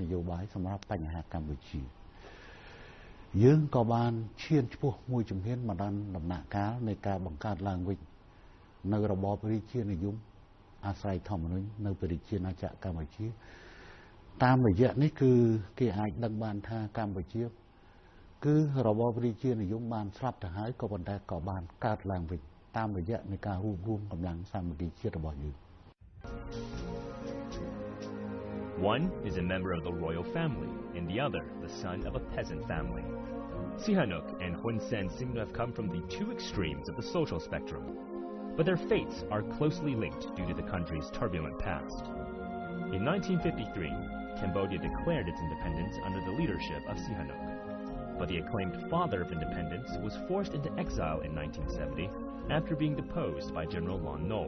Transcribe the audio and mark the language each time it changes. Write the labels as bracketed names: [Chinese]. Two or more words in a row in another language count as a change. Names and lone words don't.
[Khmer] យោបាយសម្រាប់បញ្ហាកម្ពុជាយើងក៏បានឈានឆ្ពោះមួយជំហានមកដល់ដំណាក់កាលនៃការបង្កើតឡើងវិញនៅរបបរាជានិយមអាស្រ័យធម្មនុញ្ញនៅប្រជាជាតិអាចារ្យកម្ពុជាតាមរយៈនេះគឺគេអាចដឹងបានថាកម្ពុជាគឺរបបរាជានិយមបានស្លាប់ទៅហើយក៏ប៉ុន្តែក៏បានកើតឡើងវិញតាមរយៈនៃការរួបរวมកម្លាំងសាមគ្គីជាតិរបស់យើង [English] One is a member of the royal family, and the other the son of a peasant family. Sihanouk and Hun Sen seem to have come from the two extremes of the social spectrum, but their fates are closely linked due to the country's turbulent past. In 1953, Cambodia declared its independence under the leadership of Sihanouk, but the acclaimed father of independence was forced into exile in 1970 after being deposed by General Lon Nol.